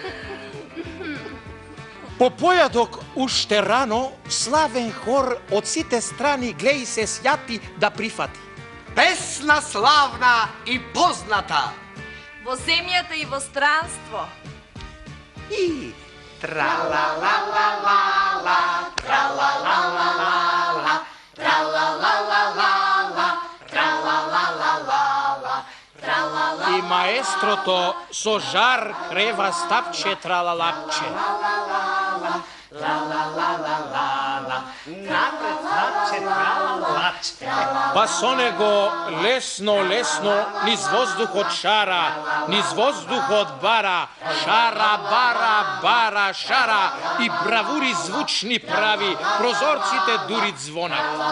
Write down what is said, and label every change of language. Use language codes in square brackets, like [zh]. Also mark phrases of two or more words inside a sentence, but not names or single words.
[mk] По појадок уште рано, славен хор од сите страни глеј се сјати да прифати. Песна славна и позната. Во земјата и во странство. И тра-ла-ла-ла-ла-ла, тра-ла-ла-ла-ла-ла, тра-ла-ла-ла-ла-ла, тра-ла-ла-ла-ла-ла, тра-ла-ла. И маестрото со жар крева стапче тралалапче. Напред стапче тралалапче. Па со него лесно, лесно низ воздухот шара, низ воздухот бара, шара, бара, бара, шара и бравури звучни прави, прозорците дури звонат.